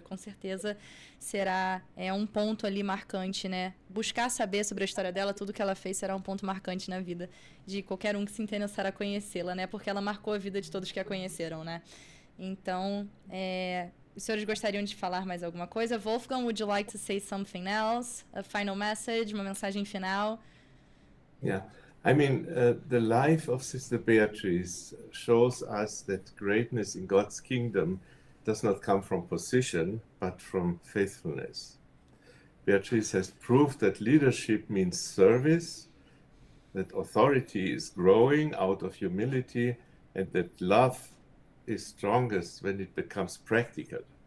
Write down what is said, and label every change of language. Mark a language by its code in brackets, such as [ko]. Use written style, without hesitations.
[pt] Com certeza será um ponto ali marcante, né? Buscar saber sobre a história dela, tudo que ela fez será um ponto marcante na vida de qualquer um que se interessar a conhecê-la, né? Porque ela marcou a vida de todos que a conheceram, né? Então, os senhores gostariam de falar mais alguma coisa? [en] Wolfgang, would you like to say something else? A final message, [pt] uma mensagem final? [en] Yeah, I mean, the life of Sister Beatrice shows us that greatness in God's kingdom does not come from position, but from faithfulness. Beatrice has proved that leadership means service, that authority is growing out of humility, and that love is strongest when it becomes practical.